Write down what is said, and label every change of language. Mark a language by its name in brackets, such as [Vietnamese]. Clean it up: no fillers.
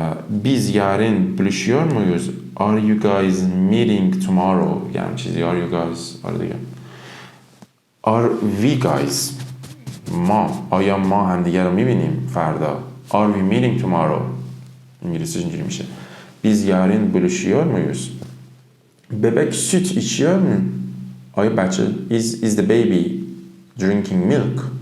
[Turkish] Biz yarın buluşuyor muyuz? [English] Are you guys meeting tomorrow? [Persian] Yani چیزی [English] are you guys [Persian] آره دیگه. [English] Are we guys [Persian] ما آیا ما همدیگه رو میبینیم فردا؟ [English] Are we meeting tomorrow? [Persian] İngilizce اینجوری میشه. [Turkish] Biz yarın buluşuyor muyuz? Bebek süt içiyor mu? [Persian] آیا بچه [English] is the baby drinking milk?